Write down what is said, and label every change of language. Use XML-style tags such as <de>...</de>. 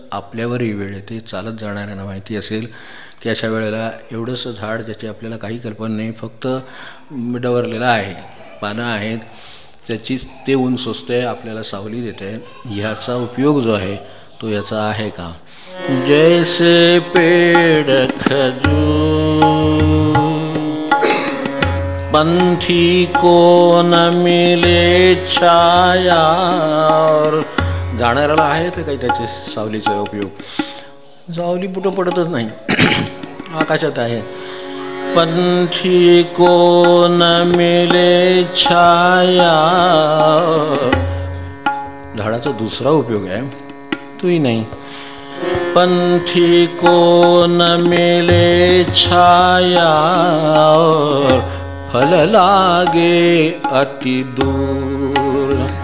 <mr>आपल्यावरही वेळ येते. चालत जाणाऱ्यांना माहिती असेल की अशा वेळेला एवढंसं झाड ज्याची आपल्याला काही कल्पना नाही, फक्त डवरलेलं आहे, पानं आहेत, त्याची ते ऊन सोसते, आपल्याला सावली देते. ह्याचा उपयोग जो आहे तो याचा आहे का?</mr> <hi>जैसे पेड़ खजूर पंथी को न मिले छाया.</hi> <mr>और जाणाऱ्याला आहे का काही त्याचे सावलीचा उपयोग? सावली कुठं पडतच नाही, आकाशात आहे.</mr> <hi>पंथी को न मिले छाया.</hi> <mr>झाडाचा दुसरा उपयोग आहे तोही नाही.</mr> <hi>पंथी को न मिले छाया और फल लागे अति दूर.</hi>